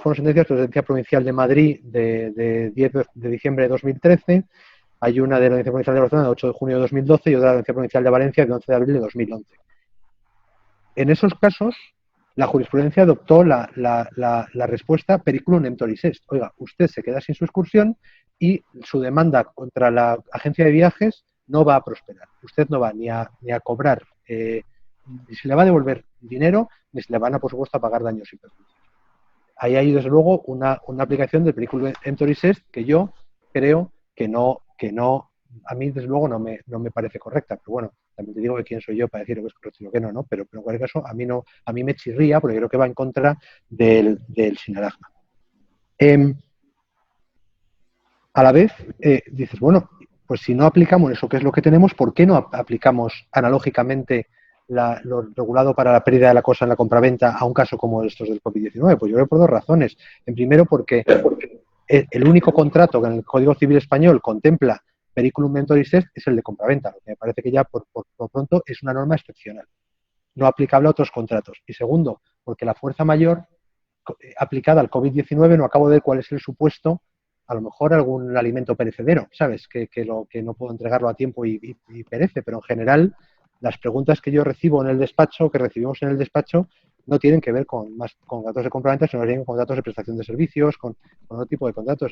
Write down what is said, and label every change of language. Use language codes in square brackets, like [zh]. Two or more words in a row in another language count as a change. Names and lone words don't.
[es] Fueron sentencias de la Audiencia Provincial de Madrid de 10 de diciembre de 2013. Hay una de la Audiencia Provincial de Barcelona de 8 de junio de 2012 y otra de la Audiencia Provincial de Valencia de 11 de abril de 2011. En esos casos, la jurisprudencia adoptó la respuesta [la] periculum emptoris est. [es] Oiga, usted se queda sin su excursión y su demanda contra la agencia de viajes no va a prosperar. Usted no va ni a cobrar, ni se le va a devolver dinero, ni se le van a, por supuesto, a pagar daños y perjuicios. Ahí hay, desde luego, una aplicación del [la] periculum emptoris est [es] que yo creo que no, a mí, desde luego, no me parece correcta. Pero bueno, también te digo que quién soy yo para decir lo que es correcto y lo que no, ¿no? Pero en cualquier caso, a mí me chirría porque creo que va en contra del sinalagma. A la vez, dices, bueno, pues si no aplicamos eso, que es lo que tenemos, ¿por qué no aplicamos analógicamente lo regulado para la pérdida de la cosa en la compraventa a un caso como estos del COVID-19? Pues yo creo por dos razones. En primero, porque el único contrato que en el Código Civil Español contempla [la] periculum emptoris est [es] es el de compraventa, lo que me parece que ya por pronto es una norma excepcional, no aplicable a otros contratos. Y segundo, porque la fuerza mayor aplicada al COVID-19 no acabo de ver cuál es el supuesto, a lo mejor algún alimento perecedero, ¿sabes? Que no puedo entregarlo a tiempo y perece, pero en general las preguntas que yo recibo en el despacho, que recibimos en el despacho, no tienen que ver con contratos de compraventa, sino con contratos de prestación de servicios, con otro tipo de contratos.